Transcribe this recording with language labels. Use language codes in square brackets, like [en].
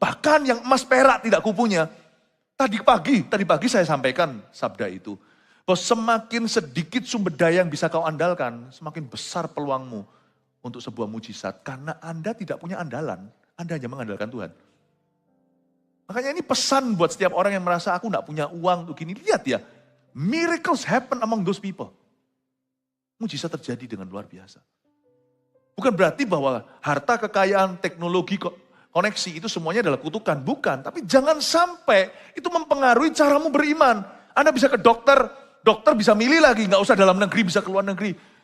[id] Bahkan yang emas perak tidak kupunya. Tadi pagi saya sampaikan sabda itu. Bahwa semakin sedikit sumber daya yang bisa kau andalkan, semakin besar peluangmu untuk sebuah mujizat. Karena Anda tidak punya andalan, Anda hanya mengandalkan Tuhan. Makanya ini pesan buat setiap orang yang merasa aku tidak punya uang untuk gini. Lihat ya, [en] miracles happen among those people. [id] Mujizat terjadi dengan luar biasa. Bukan berarti bahwa harta, kekayaan, teknologi, koneksi itu semuanya adalah kutukan. Bukan, tapi jangan sampai itu mempengaruhi caramu beriman. Anda bisa ke dokter bisa milih lagi, nggak usah dalam negeri, bisa ke luar negeri.